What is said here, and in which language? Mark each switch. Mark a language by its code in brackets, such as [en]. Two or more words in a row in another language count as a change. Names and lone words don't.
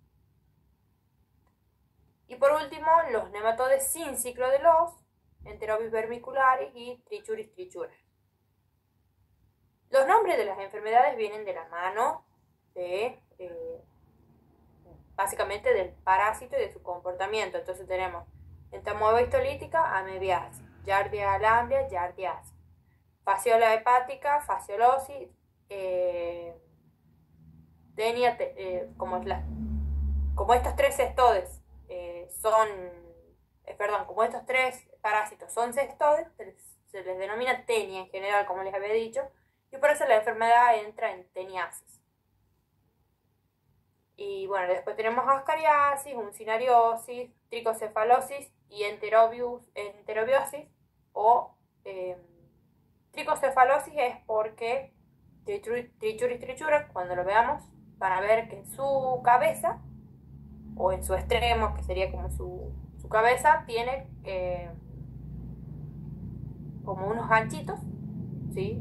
[es] Y por último, los nematodes sin ciclo de Loos, Enterobis vermicularis y Trichuris trichuras. Los nombres de las enfermedades vienen de la mano de, básicamente, del parásito y de su comportamiento. Entonces tenemos entamoeba histolítica, amebiasis, Giardia lamblia, giardiasis, fasciola hepática, fasciolosis, como estos tres cestodes como estos tres parásitos son cestodes, se les denomina tenia en general, como les había dicho, y por eso la enfermedad entra en teniasis. Y bueno, después tenemos ascariasis, uncinariosis, tricocefalosis y enterobiosis, o tricocefalosis es porque Trichuris trichura, cuando lo veamos, van a ver que en su cabeza, o en su extremo, que sería como su cabeza, tiene como unos ganchitos, ¿sí?